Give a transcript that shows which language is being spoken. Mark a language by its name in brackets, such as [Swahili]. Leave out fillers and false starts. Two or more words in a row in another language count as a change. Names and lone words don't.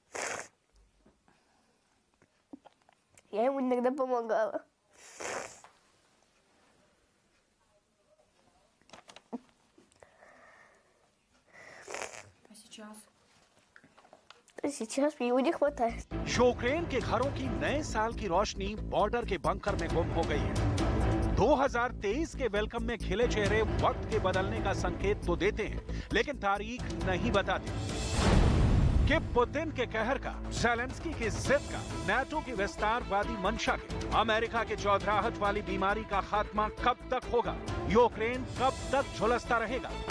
[Russian] Я ему иногда помогала. А сейчас? Сейчас мне его не хватает. [Hindi] यूक्रेन के घरों की नए साल की रोशनी बॉर्डर के बंकर में गुम हो गई है। 2023 के वेलकम में खिले चेहरे वक्त के बदलने का संकेत तो देते हैं, लेकिन तारीख नहीं बताती कि पुतिन के कहर का, ज़ेलेंस्की की जिद का, नाटो की विस्तारवादी मंशा के, अमेरिका के चौधराहट वाली बीमारी का खात्मा कब तक होगा, यूक्रेन कब तक झुलसता रहेगा।